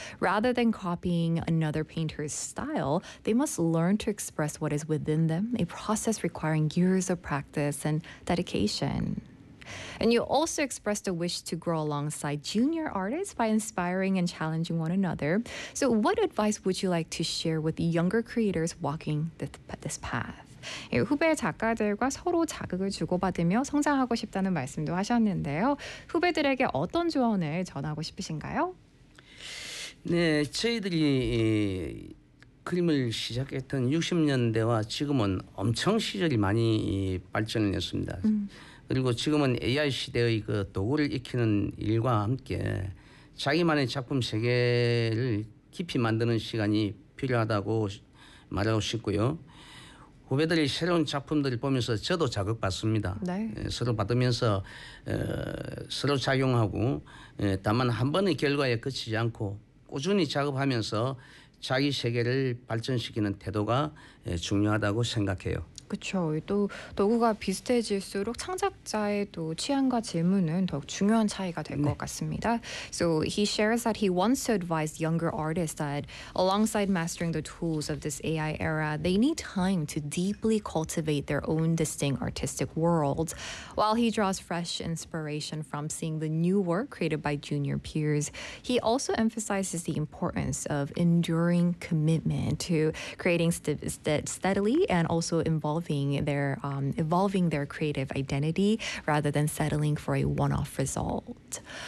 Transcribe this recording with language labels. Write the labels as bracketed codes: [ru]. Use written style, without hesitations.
[en] Rather than copying another painter's style, they must learn to express what is within them, a process requiring years of practice and dedication. And you also expressed a wish to grow alongside junior artists by inspiring and challenging one another. So, what advice would you like to share with younger creators walking this path? [ko] 후배 작가들과 서로 자극을 주고받으며 성장하고 싶다는 말씀도 하셨는데요. 후배들에게 어떤 조언을 전하고 싶으신가요? 네, 저희들이 그림을 시작했던 60년대와 지금은 엄청 시절이 많이 발전을 했습니다. 그리고 지금은 AI 시대의 그 도구를 익히는 일과 함께 자기만의 작품 세계를 깊이 만드는 시간이 필요하다고 말하고 싶고요. 후배들이 새로운 작품들을 보면서 저도 자극받습니다. 서로 받으면서 서로 작용하고 다만 한 번의 결과에 그치지 않고 꾸준히 작업하면서 자기 세계를 발전시키는 태도가 중요하다고 생각해요. 그렇죠. 또 도구가 비슷해질수록 창작자의 또 취향과 질문은 더 중요한 차이가 될것 같습니다. [en] So he shares that he wants to advise younger artists that alongside mastering the tools of this AI era, they need time to deeply cultivate their own distinct artistic world. While he draws fresh inspiration from seeing the new work created by junior peers, he also emphasizes the importance of enduring commitment to creating steadily and also involving evolving their creative identity rather than settling for a one-off result.